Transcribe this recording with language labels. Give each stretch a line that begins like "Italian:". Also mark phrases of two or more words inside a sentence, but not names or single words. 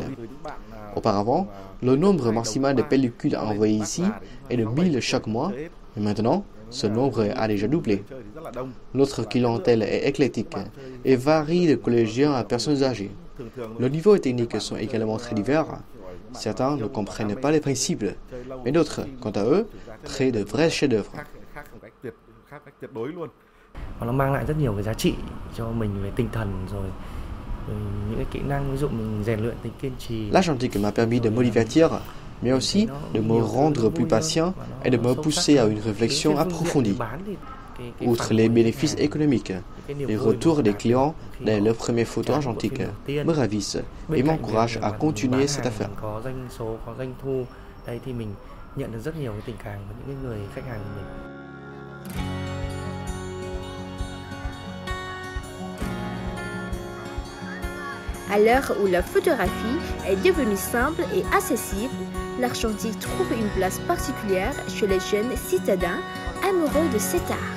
French: Auparavant, le nombre maximal de pellicules envoyées ici est de 1000 chaque mois, et maintenant, ce nombre a déjà doublé. Notre clientèle est éclectique et varie de collégiens à personnes âgées. Le niveau et techniques sont également très divers. Certains ne comprennent pas les principes, mais d'autres, quant à eux, créent de vrais chefs-d'œuvre.
Vietnamese: Nó mang lại rất nhiều cái giá trị cho mình về tinh thần rồi những cái kỹ năng, ví dụ mình rèn luyện tính kiên trì.
French: L'argentique m'a permis de me divertir, mais aussi de me rendre plus patient et de me pousser à une réflexion approfondie. Outre les bénéfices économiques, les retours des clients dès leurs premières photos argentiques me ravissent et m'encouragent à continuer cette affaire.
Vietnamese: Có doanh số, có doanh thu, đây thì mình nhận được rất nhiều cái tình cảm của những người khách hàng của mình.
French: À l'heure où la photographie est devenue simple et accessible, l'argentique trouve une place particulière chez les jeunes citadins amoureux de cet art.